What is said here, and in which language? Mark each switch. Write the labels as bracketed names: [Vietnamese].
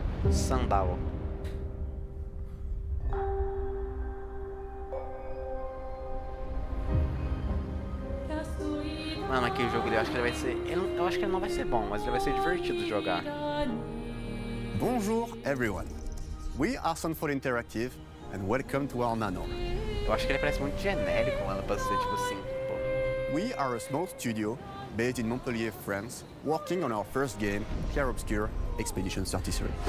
[Portuguese] Sandal. Mano, aquele jogo ali, eu acho que ele vai ser... Eu acho que ele não vai ser bom, mas ele vai ser divertido de jogar. [English] Bonjour, everyone. We are Sunfall Interactive, and welcome to our nano. [Portuguese] Eu acho que ele parece muito genérico, mano, pra ser tipo assim, pô. [English] We are a small studio based in Montpellier, France, working on our first game, Clair Obscur Expedition 33.